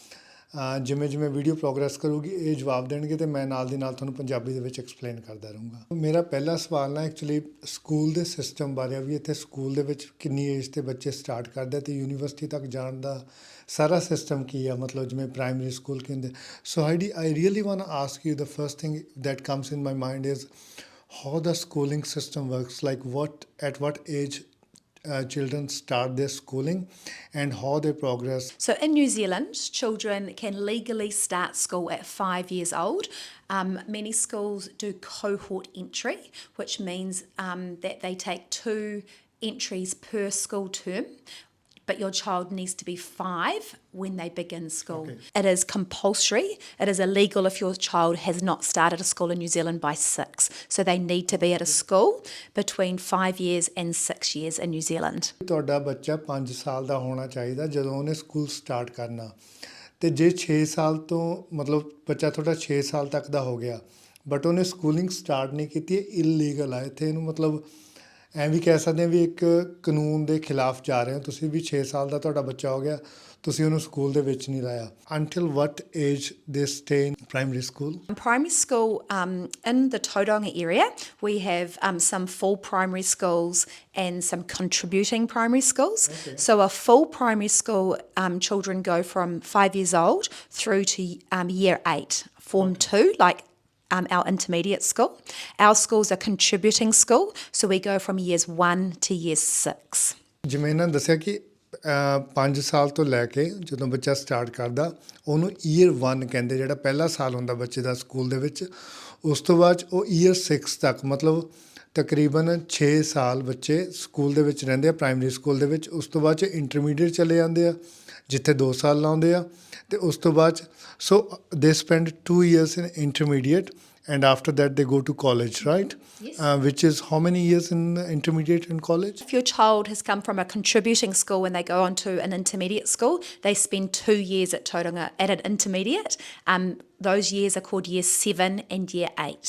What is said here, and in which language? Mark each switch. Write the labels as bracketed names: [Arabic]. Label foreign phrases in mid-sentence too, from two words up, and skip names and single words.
[Punjabi] ਜਿਵੇਂ ਜਿਵੇਂ ਵੀਡੀਓ ਪ੍ਰੋਗਰੈਸ ਕਰੂਗੀ ਇਹ ਜਵਾਬ ਦੇਣਗੇ ਅਤੇ ਮੈਂ ਨਾਲ ਦੀ ਨਾਲ ਤੁਹਾਨੂੰ ਪੰਜਾਬੀ ਦੇ ਵਿੱਚ ਐਕਸਪਲੇਨ ਕਰਦਾ ਰਹੂੰਗਾ ਮੇਰਾ ਪਹਿਲਾ ਸਵਾਲ ਨਾ ਐਕਚੁਅਲੀ ਸਕੂਲ ਦੇ ਸਿਸਟਮ ਬਾਰੇ ਵੀ ਇੱਥੇ ਸਕੂਲ ਦੇ ਵਿੱਚ ਕਿੰਨੀ ਏਜ 'ਤੇ ਬੱਚੇ ਸਟਾਰਟ ਕਰਦੇ ਅਤੇ ਯੂਨੀਵਰਸਿਟੀ ਤੱਕ ਜਾਣ ਦਾ ਸਾਰਾ ਸਿਸਟਮ ਕੀ ਆ ਮਤਲਬ ਜਿਵੇਂ ਪ੍ਰਾਇਮਰੀ ਸਕੂਲ ਕੀ ਹੁੰਦੇ [English] so I really want ask you the first thing that comes in my mind is how the schooling system works, like at what age children start their schooling and how they progress. So in New Zealand, children can legally start school at 5 years old. Many schools do cohort entry, which means that they take 2 entries per school term. But your child needs to be 5 when they begin school. Okay. It is compulsory. It is illegal if your child has not started a school in New Zealand by 6. So they need to be at a school between 5 years and 6 years in New Zealand. [Punjabi] ਤੁਹਾਡਾ ਬੱਚਾ 5 ਸਾਲ ਦਾ ਹੋਣਾ ਚਾਹੀਦਾ ਜਦੋਂ ਉਹਨੇ ਸਕੂਲ ਸਟਾਰਟ ਕਰਨਾ ਅਤੇ ਜੇ 6 ਸਾਲ ਤੋਂ ਮਤਲਬ ਬੱਚਾ ਤੁਹਾਡਾ 6 ਸਾਲ ਤੱਕ ਦਾ ਹੋ ਗਿਆ ਬਟ ਉਹਨੇ ਸਕੂਲਿੰਗ ਸਟਾਰਟ ਨਹੀਂ ਕੀਤੀ ਇਹ ਇਲੀਗਲ ਆ ਇੱਥੇ ਇਹਨੂੰ ਮਤਲਬ ਐਂ ਵੀ ਕਹਿ ਸਕਦੇ ਹਾਂ ਵੀ ਇੱਕ ਕਾਨੂੰਨ ਦੇ ਖਿਲਾਫ ਜਾ ਰਹੇ ਹੋ ਤੁਸੀਂ ਵੀ 6 ਸਾਲ ਦਾ ਤੁਹਾਡਾ ਬੱਚਾ ਹੋ ਗਿਆ ਤੁਸੀਂ ਉਹਨੂੰ ਸਕੂਲ ਦੇ ਵਿੱਚ ਨਹੀਂ ਲਾਇਆ [English] until what age they stay in primary school? In primary school, in the Tauranga area, we have some full primary schools and some contributing primary schools. Okay. So a full primary school, children go from 5 years old through to year 8, form 2, like our intermediate school. Our school's a contributing school, so we go from years 1 to year 6. [Punjabi] ਜਿਵੇਂ ਇਹਨਾਂ ਨੇ ਦੱਸਿਆ ਕਿ 5 ਸਾਲ ਤੋਂ ਲੈ ਕੇ ਜਦੋਂ ਬੱਚਾ ਸਟਾਰਟ ਕਰਦਾ ਉਹਨੂੰ ਈਅਰ 1 ਕਹਿੰਦੇ ਜਿਹੜਾ ਪਹਿਲਾ ਸਾਲ ਹੁੰਦਾ ਬੱਚੇ ਦਾ ਸਕੂਲ ਦੇ ਵਿੱਚ ਉਸ ਤੋਂ ਬਾਅਦ ਉਹ ਈਅਰ 6 ਤੱਕ ਮਤਲਬ ਤਕਰੀਬਨ 6 ਸਾਲ ਬੱਚੇ ਸਕੂਲ ਦੇ ਵਿੱਚ ਰਹਿੰਦੇ ਆ ਪ੍ਰਾਇਮਰੀ ਸਕੂਲ ਦੇ ਵਿੱਚ ਉਸ ਤੋਂ ਬਾਅਦ 'ਚ ਇੰਟਰਮੀਡੀਏਟ ਚਲੇ ਜਾਂਦੇ ਆ ਜਿੱਥੇ 2 ਸਾਲ ਲਾਉਂਦੇ ਆ ਅਤੇ ਉਸ ਤੋਂ ਬਾਅਦ [English] so they spend 2 years in intermediate and after that they go to college, right? Yes. Which is how many years in intermediate and college? If your child has come from a contributing school and they go on to an intermediate school, they spend 2 years at Tauranga at an intermediate. Those years are called year 7 and year 8.